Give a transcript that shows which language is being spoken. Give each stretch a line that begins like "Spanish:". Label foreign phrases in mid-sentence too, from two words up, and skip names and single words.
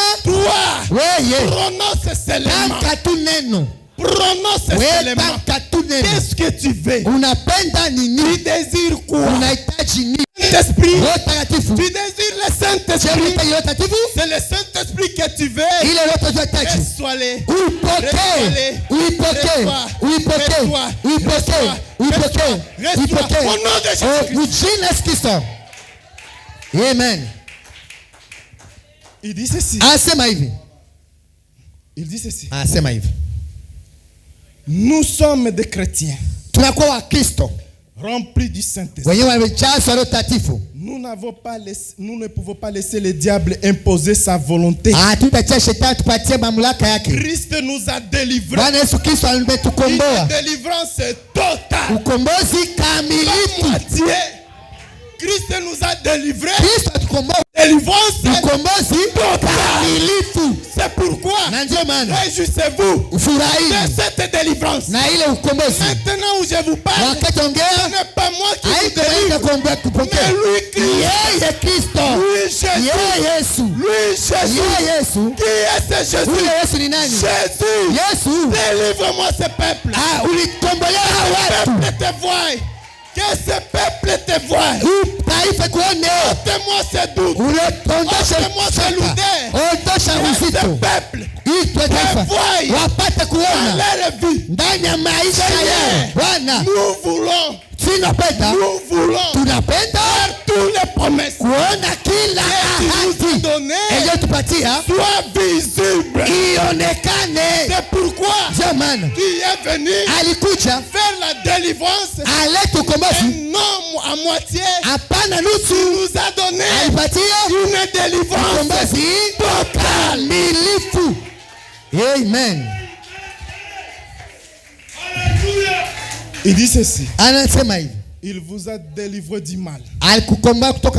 French: toi,
Swahili: wewe
French: prononce seulement.
Swahili: tamka tu neno,
French: Prononce
Swahili: wewe
French: seulement.
Swahili: tamka tu neno.
French: Qu'est-ce que tu veux?
Swahili: Unapenda
French: Tu
Swahili: nini?
French: désires quoi?
Swahili: Unahitaji nini?
French: Saint-Esprit.
Swahili: Roho Takatifu,
French: Tu désires le
Swahili: je
French: Saint-Esprit.
Swahili: unahitaji Roho Takatifu,
French: C'est le Saint-Esprit que tu veux.
Swahili: ile Roho unahitaji
French: Reçois-le.
Swahili: uipokee, uipokee, uipokee, uipokee, uipokee, uipokee.
French: Au nom de Oh, Jésus.
Swahili: ujina Yesu Kristo. Amen.
French: Il dit ceci.
Swahili: Anasema hivi,
French: Il dit ceci.
Swahili: anasema hivi,
French: Nous sommes des chrétiens
Swahili: tunakuwa Wakristo
French: remplis du Saint-Esprit.
Swahili: wenyewe wamejazwa Roho Takatifu.
French: Nous ne pouvons pas laisser le diable imposer sa volonté.
Swahili: Hatutatia shetani tupatie mamlaka yake.
French: Christ nous a délivrés.
Swahili: Bwana Yesu Kristo
French: Une
Swahili: ametukomboa,
French: délivrance totale.
Swahili: ukombozi
French: Pas
Swahili: kamilifu.
French: moitié. Christ nous a délivrés.
Swahili: Kristo atukomboa,
French: Délivrance
Swahili: ukombozi kamilifu.
French: c'est pourquoi
Swahili: Na ndio maana
French: réjouissez-vous de
Swahili: ufurahi
French: cette délivrance.
Swahili: na ile ukombozi.
French: Maintenant où je vous parle,
Swahili: Wakati
French: ce
Swahili: ongea
French: n'est pas moi qui vous
Swahili: haitaenda
French: délivre,
Swahili: kuombea kupokea,
French: mais lui Christ.
Swahili: yeye Kristo,
French: Lui Jésus.
Swahili: yeye Yesu,
French: Lui Jésus.
Swahili: yeye Yesu.
French: Qui est ce Jésus?
Swahili: Ule Yesu ni nani?
French: Jésus.
Swahili: Yesu.
French: Délivre-moi ce peuple.
Swahili: Ulikombolea
French: Ce
Swahili: watu,
French: peuple te voie. Que ce peuple te voie.
Swahili: taifa kuone,
French: Ôte-moi ce doute.
Swahili: ondosha
French: Ôte-moi ce
Swahili: shaka,
French: lourdeur.
Swahili: ondosha
French: Que ce
Swahili: uzito,
French: peuple
Swahili: itwe taifa
French: voie
Swahili: wapate
French: dans
Swahili: kuona
French: leur vie.
Swahili: ndani ya maisha yao. Bwana,
French: Nous voulons,
Swahili: tunapenda
French: nous voulons
Swahili: tunapenda
French: faire toutes les promesses
Swahili: kuona kila
French: que tu nous as
Swahili: ahadi
French: données
Swahili: iliyotupatia
French: soient visibles.
Swahili: ionekane.
French: C'est pourquoi
Swahili: Ndio maana
French: tu es venu
Swahili: alikuja
French: faire la délivrance
Swahili: alete
French: et
Swahili: ukombozi,
French: non à moitié.
Swahili: hapana
French: Tu
Swahili: nusu,
French: nous as donné
Swahili: alipatia
French: une délivrance
Swahili: ukombozi
French: totale.
Swahili: kamilifu. Amen.
French: Il dit ceci.
Swahili: Anasema hivi,
French: Il vous a délivré du mal.
Swahili: alikukomboa kutoka